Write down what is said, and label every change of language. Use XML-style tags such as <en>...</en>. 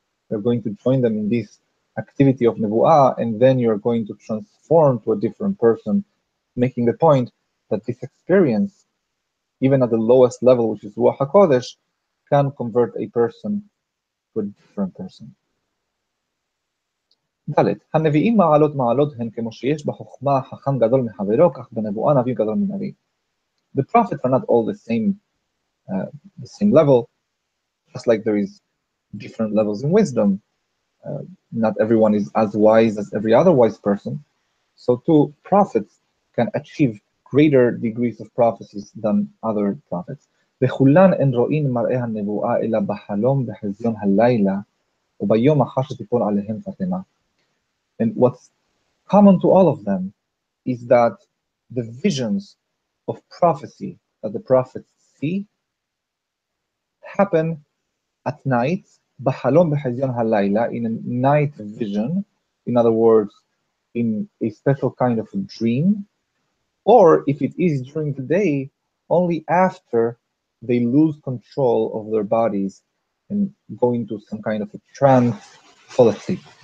<en>You're going to join them in this activity of Nebu'ah, and then you're going to transform to a different person, making the point that this experience, even at the lowest level, which is Ruach HaKodesh, can convert a person to a different person.</en> <he>ד' הנביאים מעלות הן כמו שיש בחוכמה חכם גדול מחברו, כך בנבואה נביא גדול מנביא.</he> <en>The prophets are not all the same level, just like there is different levels in wisdom. Not everyone is as wise as every other wise person. So too, prophets can achieve greater degrees of prophecies than other prophets.</en> <he>וכולן אין רואים מראה הנבואה אלא בחלום בחזיון הלילה וביום אחר שתיפול עליהם חתימה.</he> <en>And what's common to all of them is that the visions of prophecy that the prophets see happen at night,</en> <he>בחלום בחזיון הלילה,</he> <en>in a night vision, in other words, in a special kind of a dream, or if it is during the day, only after they lose control of their bodies and go into some kind of a trance, fall asleep.</en>